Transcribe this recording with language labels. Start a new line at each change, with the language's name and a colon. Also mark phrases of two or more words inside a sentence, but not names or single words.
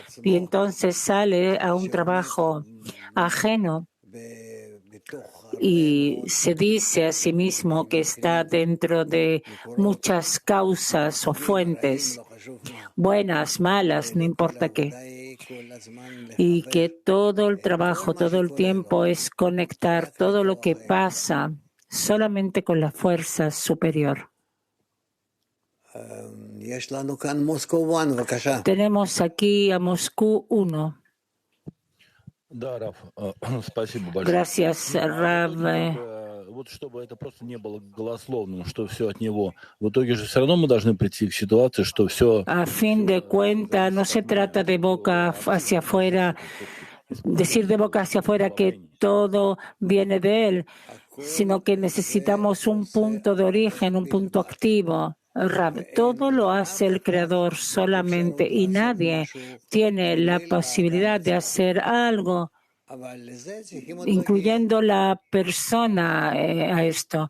Spanish: Y entonces sale a un trabajo ajeno y se dice a sí mismo que está dentro de muchas causas o fuentes, buenas, malas, no importa qué, y que todo el trabajo, todo el tiempo es conectar todo lo que pasa solamente con la fuerza superior. Tenemos aquí a Moscú 1. Gracias, Rav.
Russian: Чтобы это просто не было голословным, что все от него. В итоге же все равно мы должны прийти к ситуации, что все.
Spanish: A fin de cuentas, no se trata de boca hacia afuera, decir de boca hacia afuera que todo viene de Él, sino que necesitamos un punto de origen, un punto activo. Rab, todo lo hace el Creador solamente y nadie tiene la posibilidad de hacer algo, incluyendo la persona, a esto.